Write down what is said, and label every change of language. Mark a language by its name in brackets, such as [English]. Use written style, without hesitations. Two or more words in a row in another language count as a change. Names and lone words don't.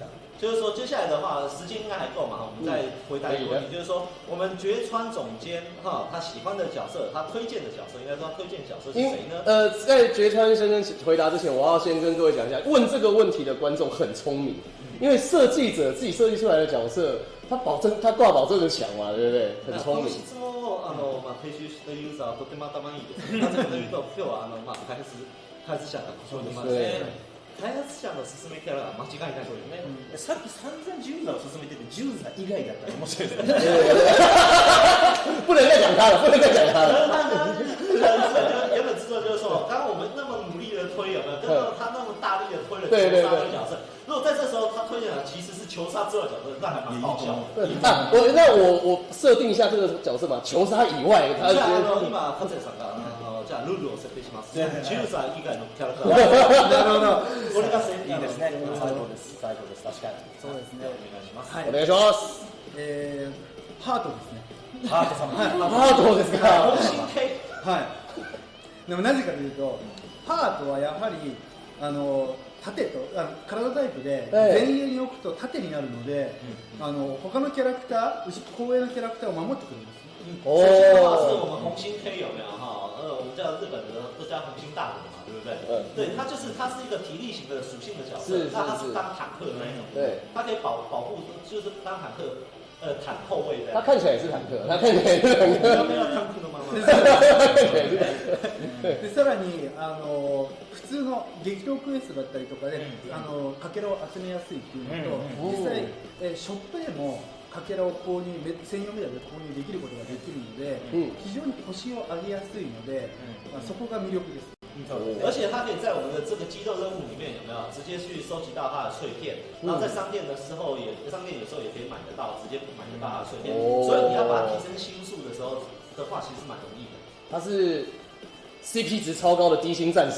[Chinese] 就是说，接下来的话，时间应该还够嘛，我们再回答一个问题，就是说，我们决川总监他喜欢的角色，他推荐的角色，应该说他推荐角色是谁呢？在决川先生回答之前，我要先跟各位讲一下，问这个问题的观众很聪明，因为设计者自己设计出来的角色，他挂保证的强嘛，对不对？很聪明。 [Japanese] 質問を提出したユーザーはとても頭いいです。なぜかというと、今日は開発者がご紹介しますね。開発者の勧めキャラが間違いないそうですね。さっき散々ジューザを勧めてて、ジューザ以外だったら面白いですね。 [Chinese] 不能再讲他了，不能再讲他了。原本制作就是说，刚刚我们那么努力的推，有没有？跟他那么大力的推了球杀的角色，如果在这时候他推荐的其实是球杀之外的角色，那还蛮爆笑的。我設定一下这个角色嘛，球杀以外，他 [Japanese] 今ハゼさんがじゃあルールを設定します。ジューザー以外のキャラクター。なるほど。これがいいですね。最高です。最高です。確かに。そうですね。お願いします。お願いします。ハートですね。ハート様。ハートですか。はい。でもなぜかというと、ハートはやはり縦と体タイプで前衛に置くと縦になるので、他のキャラクター、後衛のキャラクターを守ってくれるんです。 [Chinese] 首先的话是我们红心 K 有没有哈？我们叫日本的都叫红心大人嘛，对不对？对，它是一个体力型的属性的角色，那它是当坦克的那种，对，它可以保護，就是当坦克坦后卫的。他看起来也是坦克，他看起来也是坦克。 [Japanese] 坦克のまま。でさらに普通の激闘クエストだったりとかでかけらを集めやすいっていうのと、実際ショップでもかけらを購入専用メダルで購入できることができるので、非常に腰を上げやすいので、そこが魅力です。 [Chinese] 而且它可以在我们的这个肌肉任务里面有没有直接去收集到它的碎片，然后在商店的时候商店有时候也可以买得到，直接买得到它的碎片，所以你要把它提升星数的时候的话，其实蛮容易的。它是 CP 值超高的低星战神。